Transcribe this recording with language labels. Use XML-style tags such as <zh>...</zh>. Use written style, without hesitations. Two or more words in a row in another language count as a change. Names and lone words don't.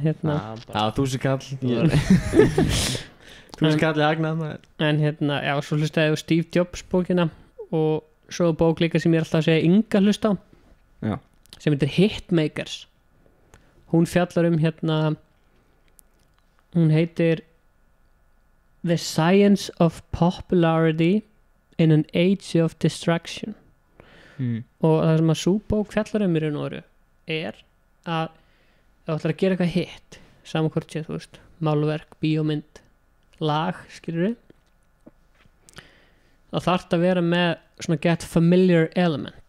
<is>Já, 1000 kall. 1000 kall í hagnað maður. En já, svo hlustaði ég á Steve Jobs bókina og svo bók líka sem ég er alltaf að segja Inga hlusta á. Já. Sem heitir Hitmakers. Hún fjallar hún heitir The Science of Popularity in an Age of Distraction. Og það sem að sú bók fjallar í raun og veru er að ef þú ætlar að gera eitthvað hitt, saman hvort sé, þú veist, málverk, bíómynd, lag, skilur við, þá þarf það að vera með svona</is> <en>get familiar element.</en>